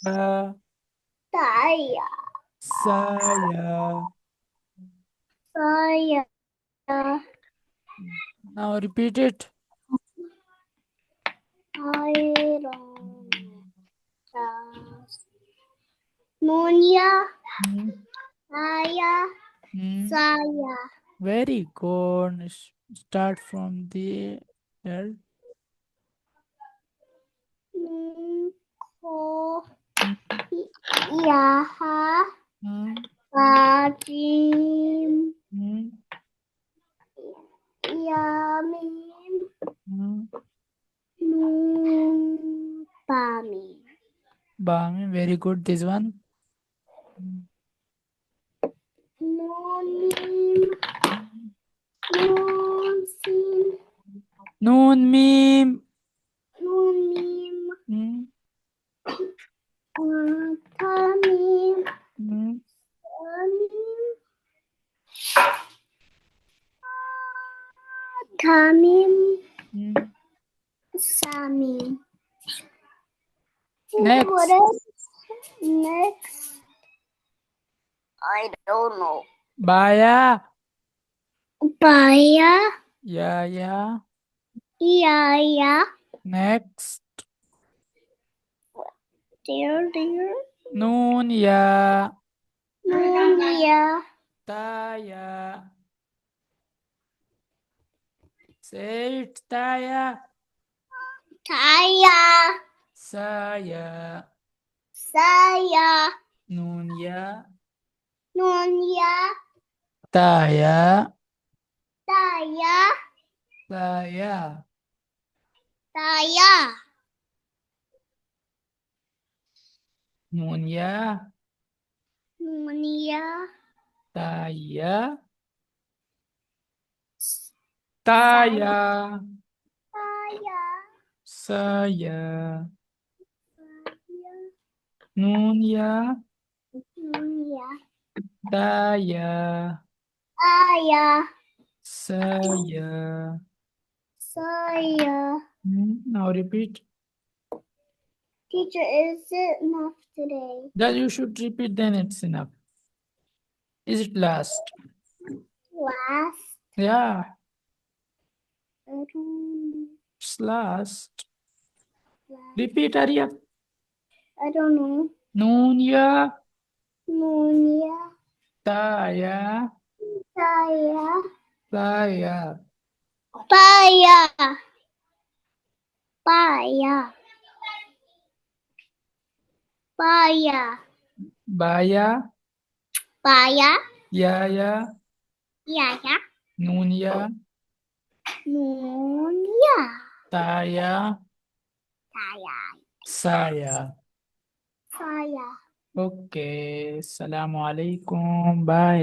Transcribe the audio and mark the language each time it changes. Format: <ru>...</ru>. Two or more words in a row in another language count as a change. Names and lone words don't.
<ar>Taya. Taya. Saya. Saya.</ar> <en>Now repeat it. I don't trust.</en> <ar>Nunya. Saya. Saya.</ar> <en>Very good. Start from the here.</en> <ar>Ko. Yaha. Bajim. Yamin. Bami. Bami,</ar> <en>very good. This one.</en> <ar>Nunim. Nunsim. نون ميم. Nunim. Tamim. Tamim. Samim.</ar> <en>Next. What else? Next. I don't know.</en> <ar>Baya. Baya. Yaya. Yaya.</ar> <en>Next. Dear.</en> <ar>نون يا. نون يا. تا يا.</ar> <en>Say it.</en> <ar>تا يا. تايا. سا يا. سايا. نون يا. نون يا. تا يا. تايا. تا يا. تايا. نون يا. نون يا. تا يا. تا يا. تايا. سا يا. نون يا. نون يا. تا يا. آيا. سا يا. سايا.</ar> <en>Now repeat. Teacher, is it enough today? That you should repeat, then it's enough. Is it last? Last. Yeah, I don't. it's last. Last. Repeat, hurry up. I don't know.</en> <ar>نون يا. نون يا. تا يا. Taya. تا يا. Paya. Paya. Paya. Baya. Paya. Ya ya. Yaya. نون يا. نون يا. تا يا. Taya. سا يا. Saya. Okay. السلام عليكم.</ar>